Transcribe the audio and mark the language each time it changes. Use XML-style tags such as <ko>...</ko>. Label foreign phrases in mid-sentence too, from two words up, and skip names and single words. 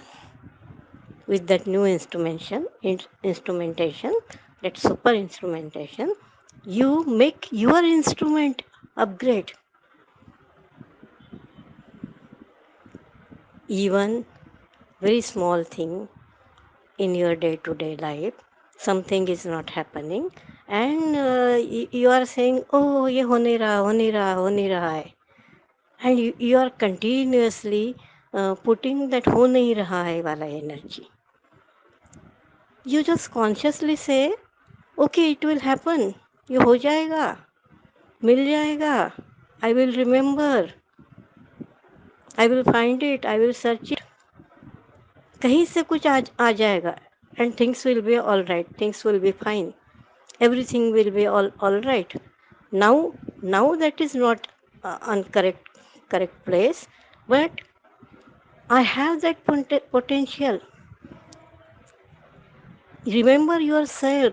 <en>With that new instrumentation, that super instrumentation, you make your instrument upgrade. Even very small thing in your day-to-day life, something is not happening, and you are saying, oh</en> <hi>ये हो नहीं रहा, हो नहीं रहा, हो नहीं रहा है.</hi> <en>And you are continuously putting that</en> <hi>हो नहीं रहा है वाला</hi> <en>energy. You just consciously say, okay, it will happen,</en> <hi>ये हो जाएगा, मिल जाएगा,</hi> <en>I will remember, I will find it, I will search it.</en> <hi>कहीं से कुछ आ जाएगा,</hi> <en>and things will be all right, things will be fine, everything will be all right. Now that is not on correct place, but I have that potential. Remember yourself.</en>